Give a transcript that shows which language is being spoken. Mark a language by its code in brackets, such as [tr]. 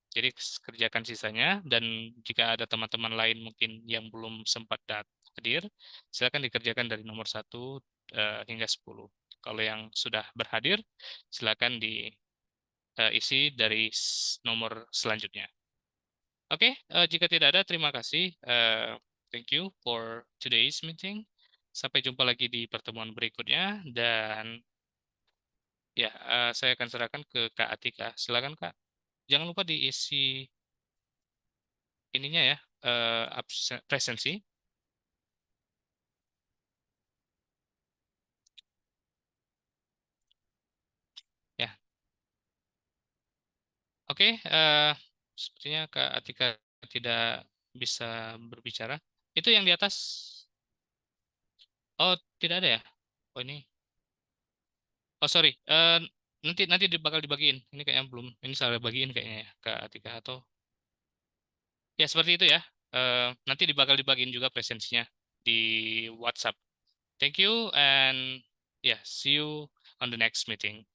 [id] Jadi kerjakan sisanya, dan jika ada teman-teman lain mungkin yang belum sempat hadir, silakan dikerjakan dari nomor 1 hingga 10. Kalau yang sudah berhadir, silakan diisi dari nomor selanjutnya. Oke, jika tidak ada, terima kasih. [en] Thank you for today's meeting. [id] Sampai jumpa lagi di pertemuan berikutnya, dan ya, saya akan serahkan ke Kak Atika. Silakan Kak. Jangan lupa diisi ininya ya, presensi. Ya, oke. Sepertinya Kak Atika tidak bisa berbicara. Itu yang di atas. Oh, tidak ada ya? Oh ini. Oh sorry. Nanti nanti bakal dibagiin. Ini kayaknya belum. Ini salah bagiin kayaknya ya, Kak Atika, atau ya seperti itu ya. Nanti bakal dibagiin juga presensinya di WhatsApp. [en] Thank you, and yeah, see you on the next meeting.